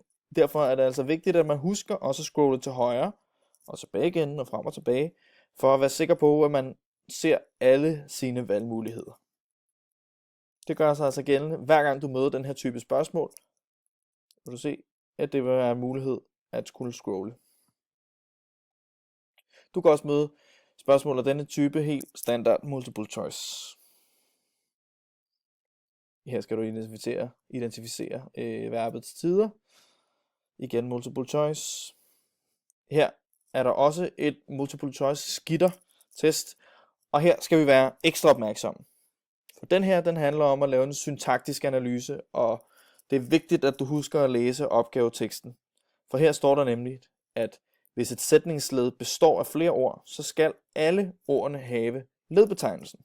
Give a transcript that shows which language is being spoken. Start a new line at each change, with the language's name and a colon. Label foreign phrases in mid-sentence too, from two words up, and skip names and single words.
Danish: Derfor er det altså vigtigt, at man husker også at scrolle til højre og tilbage igen og frem og tilbage, for at være sikker på, at man ser alle sine valgmuligheder. Det gør sig altså gældende, hver gang du møder den her type spørgsmål. Vil du se, at det vil være en mulighed at skulle scrolle. Du kan også møde spørgsmål af denne type helt standard
English: multiple choice.
Danish: Her skal du identificere verbets tider. Igen
English: multiple choice.
Danish: Her er der også et
English: multiple choice
Danish: skitter test. Og her skal vi være ekstra opmærksomme. For den her, den handler om at lave en syntaktisk analyse, og det er vigtigt, at du husker at læse opgaveteksten. For her står der nemlig, at hvis et sætningsled består af flere ord, så skal alle ordene have ledbetegnelsen.